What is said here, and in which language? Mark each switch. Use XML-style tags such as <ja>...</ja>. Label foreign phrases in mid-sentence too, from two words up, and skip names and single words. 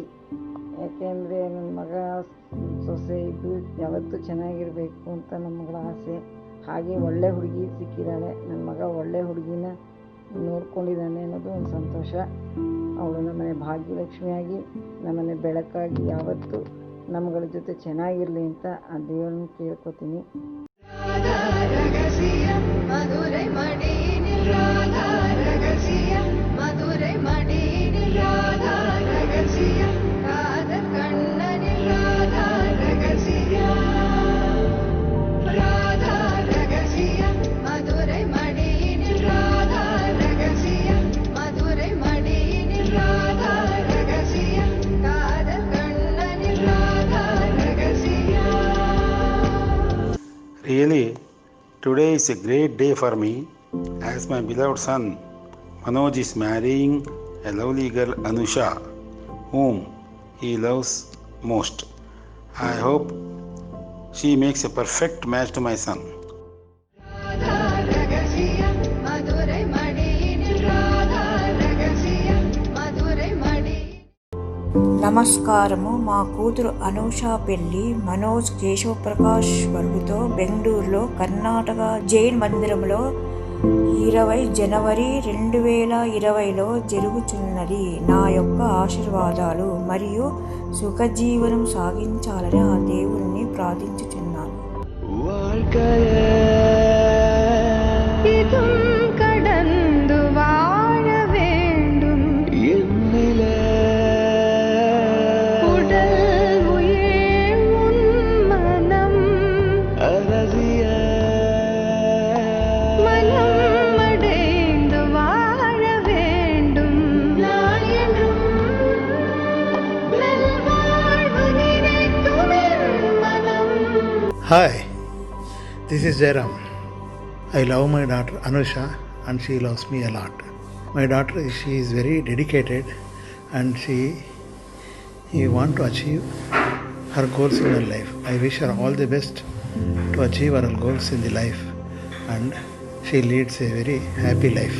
<kn>ಯಾಕೆಂದರೆ ನನ್ನ ಮಗ ಸೊಸೆ ಇದ್ದು ಯಾವತ್ತೂ ಚೆನ್ನಾಗಿರಬೇಕು ಅಂತ ನಮ್ಮ ಮಗಳ ಆಸೆ. ಹಾಗೆ ಒಳ್ಳೆ ಹುಡುಗಿ ಸಿಕ್ಕಿದ್ದಾಳೆ, ನನ್ನ ಮಗ ಒಳ್ಳೆ ಹುಡುಗಿನ ನೋಡ್ಕೊಂಡಿದ್ದಾನೆ ಅನ್ನೋದು ಒಂದು ಸಂತೋಷ. ಅವಳು ನಮ್ಮನೆ ಭಾಗ್ಯಲಕ್ಷ್ಮಿಯಾಗಿ ನಮ್ಮನೆ ಬೆಳಕಾಗಿ ಯಾವತ್ತೂ ನಮ್ಮಗಳ ಜೊತೆ ಚೆನ್ನಾಗಿರಲಿ ಅಂತ ಆ ದೇವರನ್ನ ಕೇಳ್ಕೊತೀನಿ.</kn> <ta>மதுரை மடியினில் ராதா ரகசியம், மதுரை மடியினில் ராதா ரகசியம், காதல் கண்ணனில் ராதா ரகசியம், ராதா ரகசியம், மதுரை மடியினில் ராதா ரகசியம், மதுரை மடியினில் ராதா ரகசியம், காதல் கண்ணனில் ராதா ரகசியம்.</ta> <en>Really, today is a great day for me, as my beloved son Manoj is marrying a lovely girl Anusha, whom he loves most. I hope she makes a perfect match to my son.</en> <ta>ராதா ரகசியம், மதுரை மடியினில் ராதா ரகசியம், மதுரை மடி.</ta> <te>నమస్కారము. మా కూతురు అనూష పెళ్లి మనోజ్ కేశవ ప్రకాష్ వర్గుతో బెంగళూరులో కర్ణాటక జైన్ మందిరంలో 20 జనవరి 2020లో జరుగుతున్నది. నా యొక్క ఆశీర్వాదాలు మరియు సుఖజీవనం సాగించాలని ఆ దేవుణ్ణి ప్రార్థించుచున్నాను.</te> <ta>இதும் கடந்து வாழ வேண்டும், உடல் உயிர் உன் மனம், மனம் அடைந்து வாழ வேண்டும். நான் என்றும் நல்வாழ்வு நினைக்கும் என் மனம்.</ta> <en>Hi, this is Jairam. I love my daughter Anusha and she loves me a lot. My daughter, she is very dedicated and she want to achieve her goals in her life. I wish her all the best to achieve her goals in the life and she leads a very happy life.</en>